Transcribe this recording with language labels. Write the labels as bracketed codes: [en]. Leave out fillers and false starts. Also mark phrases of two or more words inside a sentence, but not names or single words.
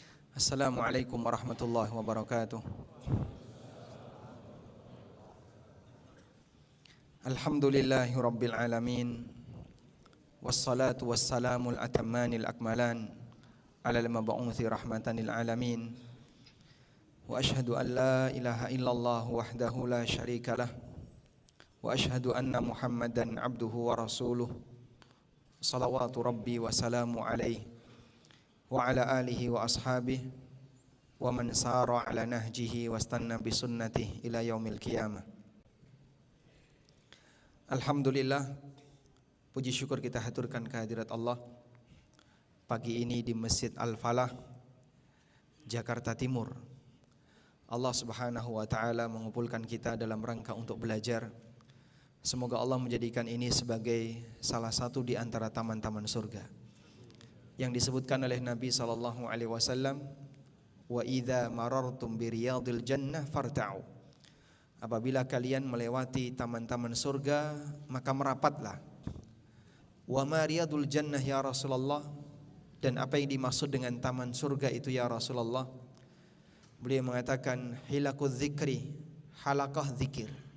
[ar] السلام عليكم ورحمة الله وبركاته. الحمد لله رب العالمين. والصلاة والسلام الأتمان الأكملان على المبعوث رحمة للعالمين. وأشهد أن لا إله إلا الله وحده لا شريك له. وأشهد أن محمدا عبده ورسوله. صلوات ربي وسلامه عليه وعلى آله وأصحابه ومن سار على نهجه واستن بسنته إلى يوم القيامة. [id] Alhamdulillah, puji syukur kita haturkan kehadirat Allah pagi ini di Masjid Al-Falah, Jakarta Timur. [ar] الله سبحانه وتعالى [id] mengumpulkan kita dalam rangka untuk belajar. Semoga Allah menjadikan ini sebagai salah satu di antara taman-taman surga yang disebutkan oleh Nabi [ar] صلى الله عليه وسلم, وإذا مررتم برياض الجنة فارتعوا. [id] Apabila kalian melewati taman-taman surga, maka merapatlah. [ar] وما رياض الجنة يا رسول الله, [id] dan apa yang dimaksud dengan taman surga itu ya Rasulullah? Beliau mengatakan [ar] حلق الذكر, [id] halaqah zikir.